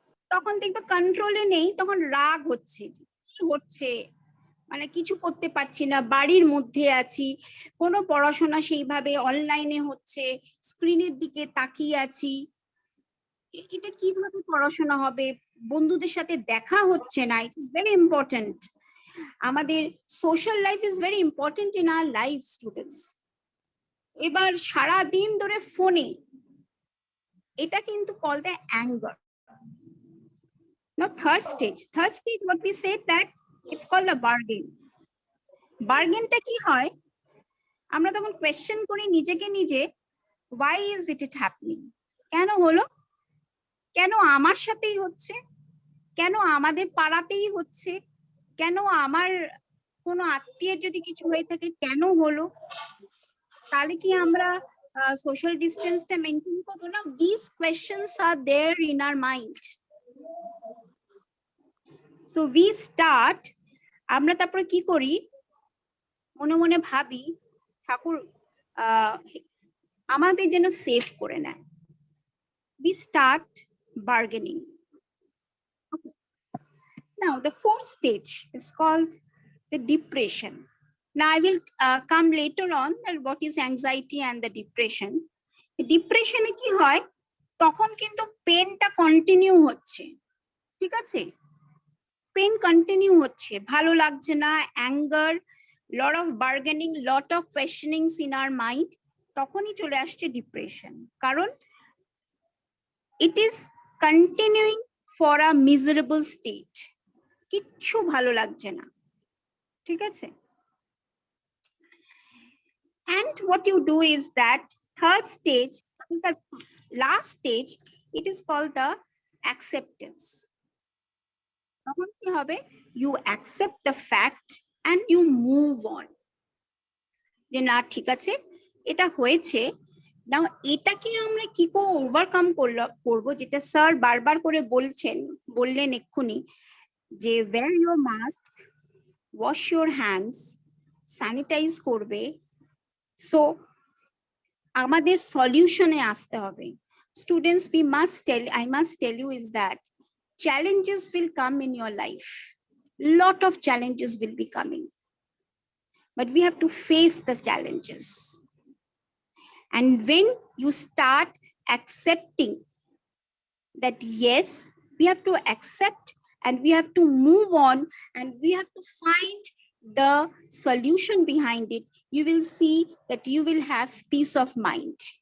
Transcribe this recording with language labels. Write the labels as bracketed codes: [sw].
[bn] তখন দেখবে কন্ট্রোলে নেই, তখন রাগ হচ্ছে, যে কি হচ্ছে, মানে কিছু করতে পারছি না, বাড়ির মধ্যে আছি, কোনো পড়াশোনা সেইভাবে অনলাইনে হচ্ছে, স্ক্রিনের দিকে তাকিয়ে আছি, এটা কিভাবে পড়াশোনা হবে, বন্ধুদের সাথে দেখা হচ্ছে না। [en] It is very important, আমাদের social life is very important in our life students. [bn] এবার সারা দিন ধরে ফোনে, এটা কিন্তু [en] Call the anger. Now third stage what we said that it's called a bargain. [bn] বার্গেনটা কি হয়? আমরা তখন কোয়েশ্চেন করি নিজেকে নিজে, [en] why is it happening? [bn] কেন হলো? কেন আমার সাথেই হচ্ছে? কেন আমাদের পাড়াতেই হচ্ছে? কেন আমার কোনো আত্মীয়ের যদি কিছু হয়ে থাকে কেন হলো? তাহলে কি আমরা সোশ্যাল ডিস্টেন্সটা মেনটেন করবো না? [en] These questions are there in our mind. So we start, [bn] আমরা তারপরে কি করি, মনে মনে ভাবি ঠাকুর আমাদের যেন সেভ করে নেয়। [en] We start bargaining. Okay. Now the fourth stage is called the depression. Now I will come later on that what is anxiety and the depression. Depression কি হয়? [bn] তখন কিন্তু পেনটা কন্টিনিউ হচ্ছে, ঠিক আছে? পেন কন্টিনিউ হচ্ছে, ভালো লাগছে না, anger, [en] lot of bargaining, lot of questionings in our mind, [bn] তখনই চলে আসছে ডিপ্রেশন। কারণ [en] it is continuing for a miserable state, [bn] কিচ্ছু ভালো লাগছে না, ঠিক আছে? [en] And what you do is that third stage, that is the last stage, it is called the acceptance. [bn] তখন কি হবে? [en] You accept the fact and you move on. [bn] যে না ঠিক আছে, এটা হয়েছে, না এটাকে আমরা কি করে ওভারকাম করবো, যেটা স্যার বারবার করে বললেন এক্ষুনি, যে [en] wear your mask, wash your hands, [bn] sanitize করবে। সো আমাদের সলিউশনে আসতে হবে। [en] Students, I must tell you is that challenges will come in your life. Lot of challenges will be coming, but we have to face the challenges. And when you start accepting that, yes, we have to accept and we have to move on and we have to find the solution behind it, you will see that you will have peace of mind.